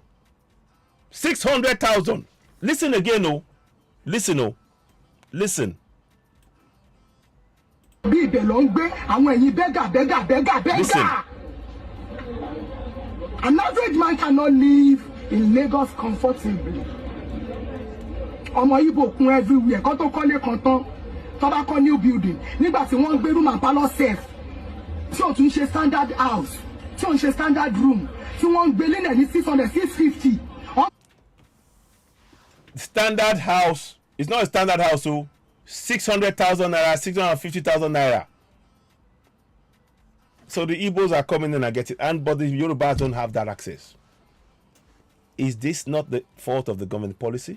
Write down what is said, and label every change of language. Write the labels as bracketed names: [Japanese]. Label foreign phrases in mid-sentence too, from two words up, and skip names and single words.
[English] 600,000. Listen again, no. Listen, no. Listen. Listen. An average man cannot live in Lagos comfortably. [Yoruba] Ọmọ Igbo kún everywhere kó tó kọ́lé kan tán tó bá kọ́ [English] new building [Yoruba] nígbà tí wọ́n ń gbé [English] room and parlour safe [Yoruba] tí ò tún ṣe [English] standard house [Yoruba] tí ò ń ṣe [English] standard room [Yoruba] tí wọ́n ń gbé lẹ́nẹ̀ ní 600 650. [English] Standard house is not a standard house, so 600,000 naira, 650,000 naira. So the Igbos are coming in and get it, but the Yorubas don't have that access. Is this not the fault of the government policy?